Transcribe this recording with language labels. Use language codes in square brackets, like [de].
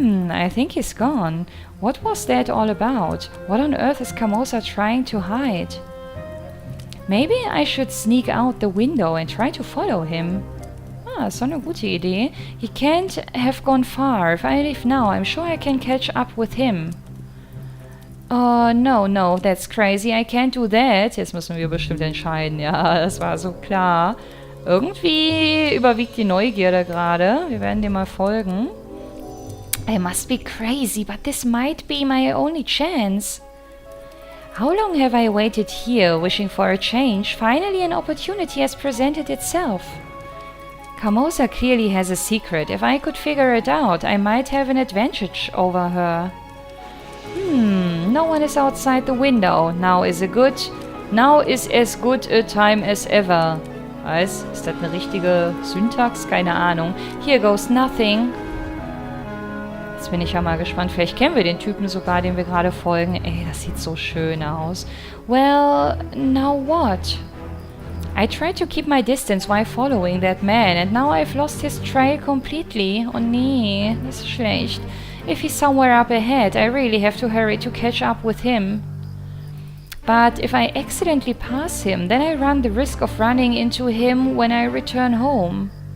[en] I think he's gone. What was that all about? What on earth is Carmosa trying to hide? Maybe I should sneak out the window and try to follow him. [de] Ist doch eine gute Idee. [en] He can't have gone far. If I leave now, I'm sure I can catch up with him. Oh, no, that's crazy. I can't do that. [de] Jetzt müssen wir bestimmt entscheiden. Ja, das war so klar. Irgendwie überwiegt die Neugierde gerade. Wir werden dem mal folgen. [en] I must be crazy, but this might be my only chance. How long have I waited here, wishing for a change? Finally, an opportunity has presented itself. Carmosa clearly has a secret. If I could figure it out, I might have an advantage over her. No one is outside the window. Now is as good a time as ever. [de] Ist das eine richtige Syntax? Keine Ahnung. [en] Here goes nothing. [de] Jetzt bin ich ja mal gespannt. Vielleicht kennen wir den Typen sogar, dem wir gerade folgen. Ey, das sieht so schön aus. [en] Well, now what? I tried to keep my distance while following that man, and now I've lost his trail completely. [de] Oh nee, das ist schlecht. [en] If he's somewhere up ahead, I really have to hurry to catch up with him. But if I accidentally pass him, then I run the risk of running into him when I return home.